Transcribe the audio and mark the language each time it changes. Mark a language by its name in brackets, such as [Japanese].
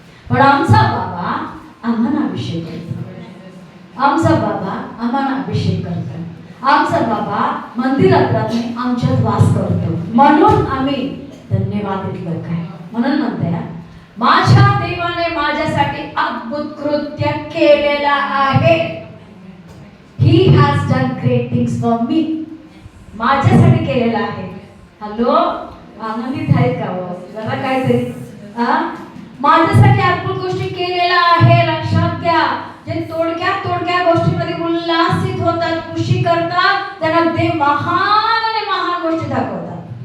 [Marathi] पण आमचा बाबा आम्हाला अभिषेक करतो. आमचा बाबा आम्हाला अभिषेक करतो. आमचा बाबा मंदिरात राहतो, आमच्यात वास करतो, म्हणून आम्ही धन्यवाद देतो. काय म्हणून म्हणते, माझ्या देवाने माझ्यासाठी अद्भुत कृत्य केलेला आहे. [English] He has done great things for me. [Marathi] माझ्यासाठी केलेला आहे. हॅलो, आनंदित आहे का हो? जरा काहीतरी माझ्यासाठी अद्भुत गोष्टी केलेला आहे. लक्षात घ्या, जे तोडक्या गोष्टीमध्ये उल्हासित होतात, खुशी करतात, त्यांना देव महान आणि महान गोष्टी दाखवतात.